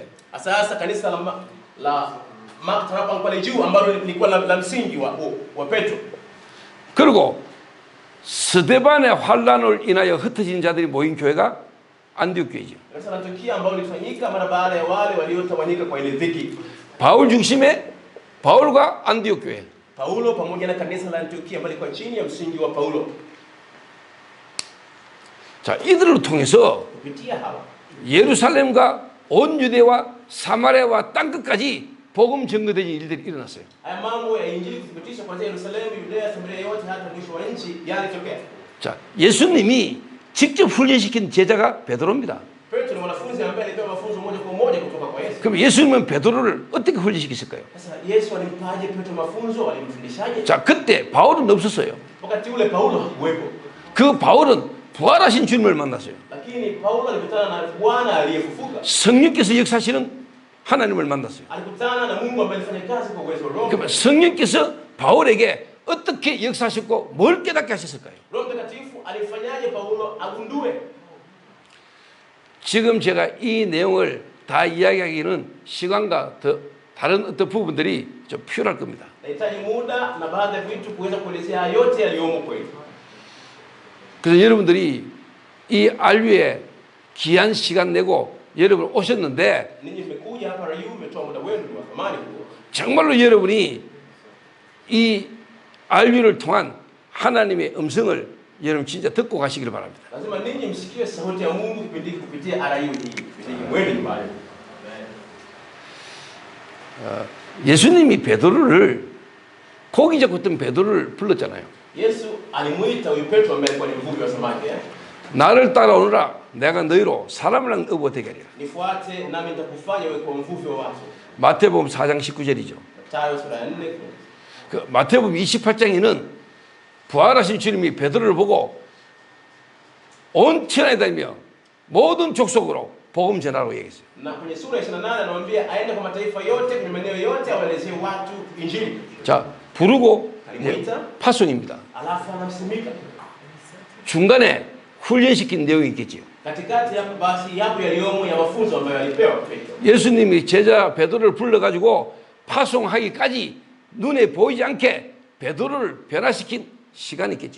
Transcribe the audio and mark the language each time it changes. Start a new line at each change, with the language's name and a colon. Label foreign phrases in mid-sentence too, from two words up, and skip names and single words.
Swahili: sasa kanisa la Mark Tarapang pale juu ambalo lilikuwa la msingi wa Petro,
Korean: 그리고 스데반의 환란을 인하여 흩어진 자들이 모인 교회가 안디옥 교회죠.
Swahili: kanisa la Antiokia ambalo lilifanyika mara baada ya wale waliotawanyika kwa ile dhiki.
Korean: 바울 중심의 바울과 안디옥 교회.
Swahili: Paulo pamoja na kanisa la Antiokia ambalo lilikuwa chini ya msingi wa Paulo.
Korean: 자, 이들을 통해서
Swahili: Kupitia hawa
Korean: 예루살렘과 온 유대와 사마리아와 땅끝까지 복음 전거되는 일들이 일어났어요.
Swahili: haya mambo ya injili kuthibitisha kuanzia Yerusalemu, Yudea, Samaria yote hata mwisho wa nchi yalitokea.
Korean: 자, 예수님이 직접 훈련시킨 제자가 베드로입니다.
Swahili: Petro ni mwanafunzi ambaye alipewa mafunzo moja kwa moja kutoka kwa Yesu.
Korean: 그럼 예수님은 베드로를 어떻게 훈련시켰을까요?
Swahili: Sasa Yesu alimpaje Petro mafunzo? Alimfundishaje?
Korean: 자, 그때 바울은 없었어요.
Swahili: Wakati ule Paulo hakuwepo.
Korean: 그 바울은 부활하신 주님을 만났어요.
Swahili: Lakini Paulo alikutana na Bwana aliyefufuka.
Korean: 성령께서 역사하시는 하나님을 만났어요.
Swahili: Alikutana na Mungu ambaye alifanya kazi kwa uwezo wa Roho.
Korean: 그러면 성령께서 바울에게 어떻게 역사하셨고 뭘 깨닫게 하셨을까요?
Swahili: Roho Mtakatifu alifanyaje Paulo agundue?
Korean: 지금 제가 이 내용을 다 이야기하기는 시간과 더 다른 어떤 부분들이 좀 필요할 겁니다.
Swahili: Nahitaji muda na baadhi ya vitu kuweza kuelezea yote yaliyomo kwetu.
Korean: 그래서 여러분들이 이 알유에 귀한 시간 내고 여러분 오셨는데
Swahili: Ninyi mmekuja hapa Rayu, mmetoa muda wenu wa thamani huo.
Korean: 정말로 여러분이 이 알유를 통한 하나님의 음성을 여러분 진짜 듣고 가시기를 바랍니다.
Swahili: Lazima ninyi msikie sauti ya Mungu kipindi kupitia Rayu hii. Kipindi mwende nyumbani.
Korean: 예수님이 베드로를 고기 잡고 있던 베드로를 불렀잖아요.
Swahili: Yesu alimuita huyu Petro ambaye alikuwa ni mvuvi wa samaki.
Korean: 나를 따라오너라. 내가 너희로 사람을 업어되게 하리라.
Swahili: Nifuate nami nitakufanya wewe kuwa mvuvi wa watu.
Korean: 마태복음 4장 19절이죠.
Swahili: Mathayo sura ya 4.
Korean: 그 마태복음 28장에는 부활하신 주님이 베드로를 보고 온 천하에 다니며 모든 족속으로 복음 전하라고 얘기했어요.
Swahili: Na kwenye sura ya 28 anamwambia aende kwa mataifa yote kwenye maeneo yote awaelezee watu injili.
Korean: 자, 부르고
Swahili: alimuita
Korean: 파송입니다.
Swahili: alafu anamsimika.
Korean: 중간에 훈련시킨 내용이 있겠지요.
Swahili: Katikati hapo basi yapo yaliyomo ya mafunzo ambayo alipewa Petro.
Korean: 예수님이 제자 베드로를 불러가지고 파송하기까지 눈에 보이지 않게 베드로를 변화시킨 시간이 있겠지요.